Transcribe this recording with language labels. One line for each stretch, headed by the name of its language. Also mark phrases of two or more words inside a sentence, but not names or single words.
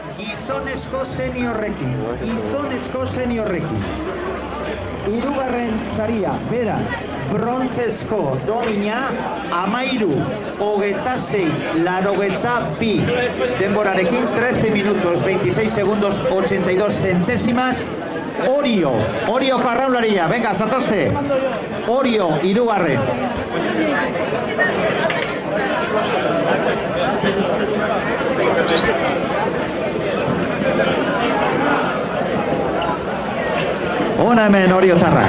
Basque: gizonezko seniorrekin. Hirugarren saria, beraz, brontzezko domina, 13:26:82 denborarekin,
Spanish: 13 minutos, 26 segundos, 82 centésimas.
Basque: Orio karraularia, venga, zatozte. Orio, hirugarren. Hona hemen oriotarrak.